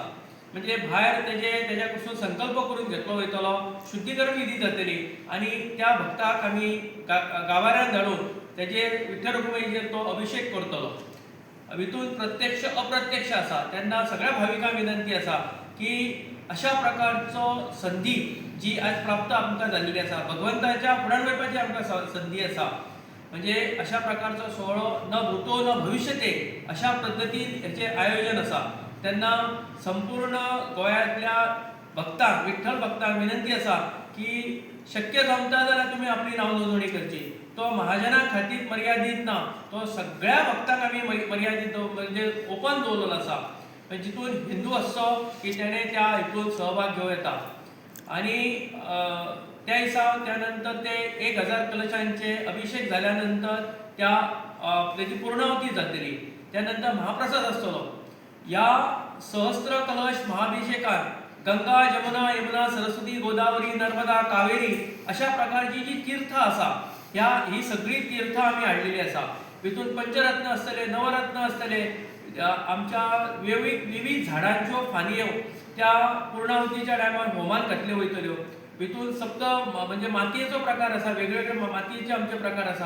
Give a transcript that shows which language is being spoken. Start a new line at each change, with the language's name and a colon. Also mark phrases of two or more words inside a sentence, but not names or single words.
Konkani: म्हणजे भायर तेज्या कडसून संकल्प करून घेतलो वयतलो, शुद्धीकरण विधी जातली आणि त्या भक्ताक आमी गावाऱ्यांत धाडून तेजेर विठ्ठल रखुमाईचेर तो अभिषेक करतलो. हितून प्रत्यक्ष अप्रत्यक्ष आसा. तेन्ना सगळ्या भाविकांक विनंती आसा की अशा प्रकारचो संधी जी आज प्राप्त आमकां जाल्लेली आसा, भगवंताच्या फुड्यान वचपाची आमकां संधी आसा. म्हणजे अशा प्रकारचो सोहळो
Sanskrit: न भूतो न भविष्यते
Konkani: अशा पद्धतीन हेचे आयोजन आसा. तेन्ना संपूर्ण गोंयांतल्या भक्तांक, विठ्ठल भक्तांक विनंती आसा की शक्य जमता जाल्यार तुमी आपली नाव नोंदणी करची. तो महाजनां खातीर मर्यादीत ना, तो सगळ्या भक्तांक आमी मर्यादीत म्हणजे ओपन दवरलेलो आसा. जितून हिंदू आसचो की तेणे त्या हितून सहभाग घेवं येता आणि त्या दिसा त्या नंतर ते 1000 कलशांचे अभिषेक झाल्या नंतर त्याची पूर्णाहुती जातली. त्यानंतर महाप्रसाद आसतलो. या सहस्त्र कलश महाअभिषेकात गंगा, जमुना, यमुना, सरस्वती, गोदावरी, नर्मदा, कावेरी अशा प्रकारची जी तीर्थ आसा, ही सगळी तीर्थ आम्ही हाडलेली आसा. हितून पंचरत्न असतले, नवरत्न असतले, आमच्या विविध झाडांच्यो फांदयो त्या पूर्णाहुतीच्या टायमार होमान घातल्यो वयतल्यो. हितून सप्त म्हणजे मातयेचो प्रकार आसा, वेगवेगळे मातयेचे आमचे प्रकार आसा.